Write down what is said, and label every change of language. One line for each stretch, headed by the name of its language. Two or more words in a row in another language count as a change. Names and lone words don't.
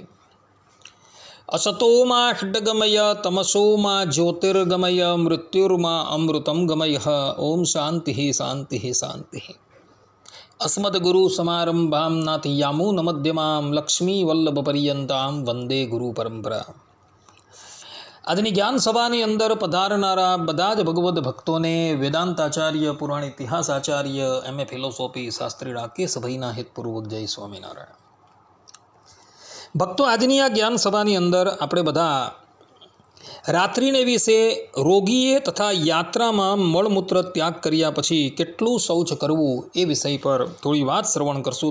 Sanskrit: असतो मा षड्गमय तमसो मा ज्योतिर्गमय मृत्युर्मा अमृतं गमय। ओम शांति शांति शांति। अस्मद्गुरु समारंभां नाथयामुनमध्यमां लक्ष्मीवल्लभपर्यन्तां वंदे गुरु परंपरा।
Gujarati: આજની જ્ઞાન સભાની અંદર પધારનારા બધા જ ભગવદ્ ભક્તોને વેદાંતાચાર્ય, પુરાણ ઇતિહાસ આચાર્ય, એમએ ફિલોસોફી શાસ્ત્રી રાકેશભાઈના હિતપૂર્વક જય સ્વામિનારાયણ. ભક્તો, આજની આ જ્ઞાન સભાની અંદર આપણે બધા રાત્રિને વિશે રોગીએ તથા યાત્રામાં મળમૂત્ર ત્યાગ કર્યા પછી કેટલું શૌચ કરવું એ વિષય પર થોડી વાત શ્રવણ કરશું.